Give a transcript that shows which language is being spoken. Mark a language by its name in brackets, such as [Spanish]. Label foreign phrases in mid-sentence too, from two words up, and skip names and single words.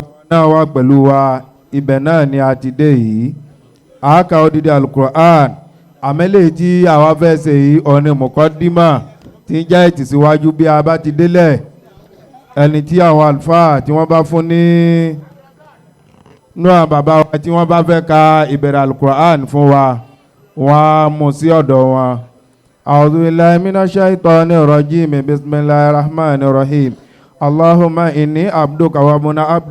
[Yoruba] náà wà pẹ̀lú wa ibẹ̀ náà ni a ti dé yìí a kà odidi alukur'an àmẹ́lẹ̀ tí àwa fẹ́ ṣe yìí ọ̀nà mọ̀kọ́dímà tí ń jẹ́ ìtìsíwájú bí a bá ti délẹ̀ ẹni tí àwọn àlùfáà tí wọ́n bá fún ní nú àwọn bàbá wa tí wọ́n bá fẹ́ ka ìbẹ̀rẹ̀ alukur'an fún wa wọ́n á mú sí ọ̀dọ̀ wọn. [Arabic] أعوذ بالله من الشيطان الرجيم بسم الله الرحمن الرحيم. اللهم إني عبدك و منا عبد